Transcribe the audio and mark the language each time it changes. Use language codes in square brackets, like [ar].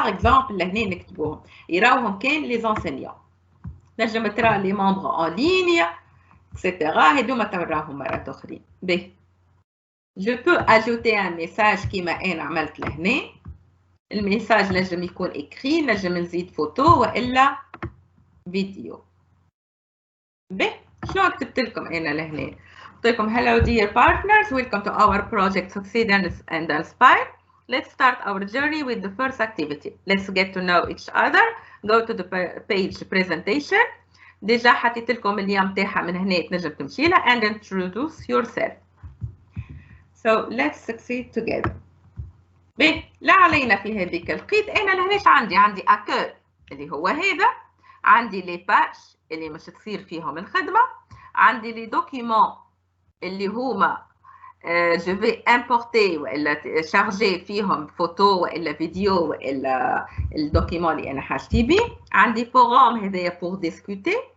[ar] باغ اكزومبل لهنا نكتبوهم يراوهم كان لي زونسينيون، نجم ترى لي ممبر ان لينيا اكسيتيرا هذوما تراهم مرات اخرين. باهي جو بو اجوتي ان ميساج كيما انا عملت لهنا. الميساج نجم يكون اكري، نجم نزيد فوتو والا فيديو. باهي شنو كتبت لكم انا لهنا؟ قلت لكم [en] hello dear partners, welcome to our project Succeed and Inspire. Let's start our journey with the first activity. Let's get to know each other. Go to the page presentation. [ar] ديجا حطيت لكم اليوم نتاعها من هنا تنجم تمشي لها [en] and introduce yourself. So let's succeed together. [ar] باهي لا علينا في هذيك لقيت انا لهناش عندي اكور اللي هو هذا، عندي لي باج اللي مش تصير فيهم الخدمه، عندي لي دوكيومون اللي هما جو في امبورتي والا شارجي فيهم فوتو والا فيديو والا الدوكيومون اللي انا حاجتي بيه، عندي فوروم هذايا بور ديسكوتي،